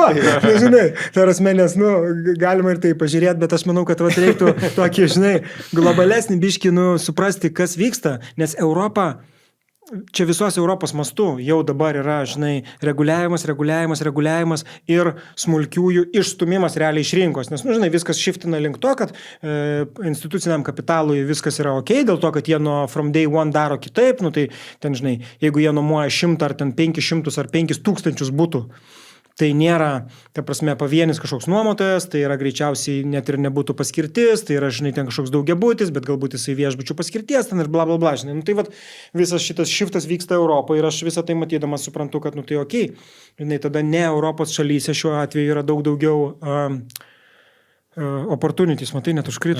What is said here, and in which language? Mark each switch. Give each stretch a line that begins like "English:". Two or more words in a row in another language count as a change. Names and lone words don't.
Lithuanian: Žinai, tai asmenės, galima ir tai pažiūrėti, bet aš manau, kad reiktų tokį, žinai, globalesnį biškį, suprasti, kas vyksta, nes Europa, čia visos Europos mastu jau dabar yra, žinai, reguliavimas ir smulkiųjų išstumimas realiai iš rinkos. Nes, žinai, viskas shiftina link to, kad instituciniam kapitalui viskas yra ok, dėl to, kad jie
English: from day one
Lithuanian: daro kitaip, tai ten, žinai, jeigu jie nuomoja 100 ar ten 500 ar 5000 būtų, tai nėra, ta prasme, pavienis kažkoks nuomotojas, tai yra greičiausiai net ir nebūtų paskirtis, tai yra, žinai, ten kažkoks daugiabutis, bet galbūt jisai viešbučių paskirties ten ir bla bla bla, žinai. Tai visas šitas shiftas vyksta Europoje ir aš visą tai matydamas suprantu, kad, tai okei, žinai, tada ne Europos šalyse šiuo atveju yra daug daugiau opportunities, matai, net užkrito.